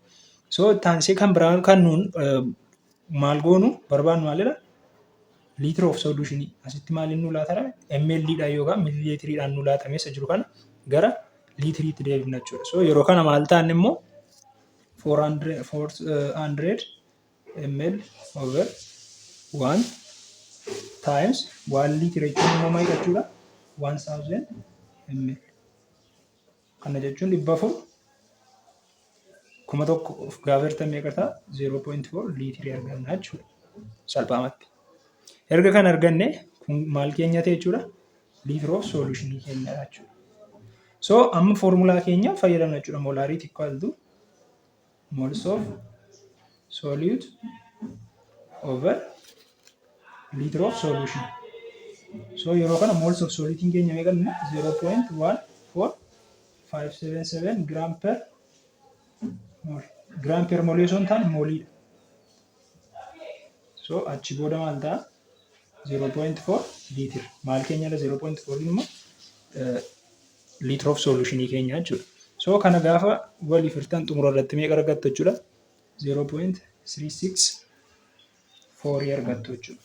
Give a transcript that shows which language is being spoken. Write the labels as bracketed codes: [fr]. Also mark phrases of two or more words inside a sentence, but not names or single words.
[om] So taansii kan biraan kan nuun maal goonu barbaannu maalidha? [en] Liter of solution [om] asitti maaliin nu laatara? ml dhaan yookaan milliliitiriidhaan nu laatamee isa jiru kana gara liitiriitti deebifna jechuudha. So yeroo kana maal ta'an immoo 400 ml over 1 times 1 liitira jechuun immoo maal jechuudha? 1000 ml. Kana jechuun 400 gaafa hirtan meeqa ta'a? 0.4 liitirii arganna jechuudha. Salphaamatti. Erga kan arganne kun maal keenya ta'e jechuudha? [en] Liter of solution [om] keenya jechuudha. So amma foormulaa keenya fayyadamna jechuudha. [en] Molarity equal to moles of solute over liter of solution. [om] So yeroo kana [en] moles of solute [om] keenya meeqa? [en] 0.14577 gram per mole. Gram per mole [om] osoo hin taane moolii. So achi booda maal ta'a? 0.4 litir. Maal keenyadha 0.4 immoo [en] liter of solution [om] keenya jechuudha. So kana gaafa waliif hirtan xumura irratti meeqa argattu jechuudha? 0.364 argattu jechuudha.